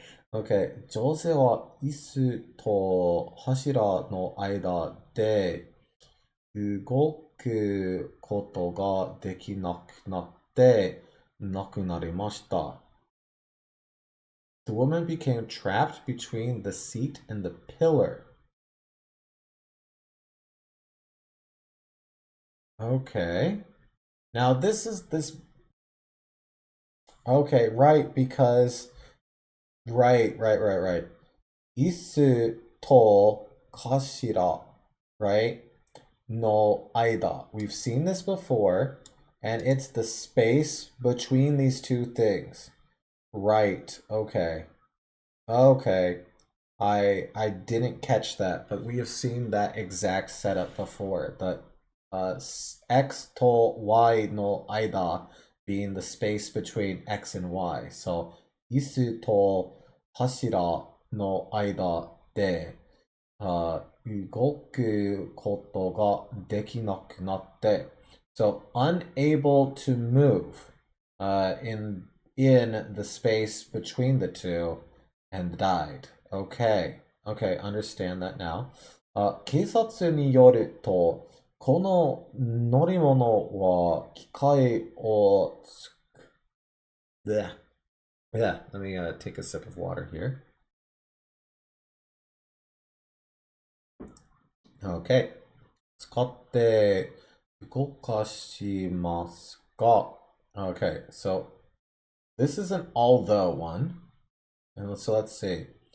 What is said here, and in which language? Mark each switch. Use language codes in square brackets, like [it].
[ja] Okay, 女性は椅子と柱の間で動くことができなくなって亡くなりました。 [en] The woman became trapped between the seat and the pillar. Okay. Now this is this. Okay, right, because. Right. [ja] 椅子と頭, right? No aida. [en] We've seen this before, and it's the space between these two things. Right. Okay. Okay. I didn't catch that, but we have seen that exact setup before. The x to y no aida being the space between x and y. [ja] So 椅子と柱の間で動くことができなくなって。 [en] So unable to move in the space between the two and died. Okay. Okay, understand that now. [ja] 警察によると、この乗り物は機械をつく。 [en] Yeah, let me take a sip of water here. [ja] Okay. 使って動かしますか? [en] Okay, so this is an although one. And so let's see.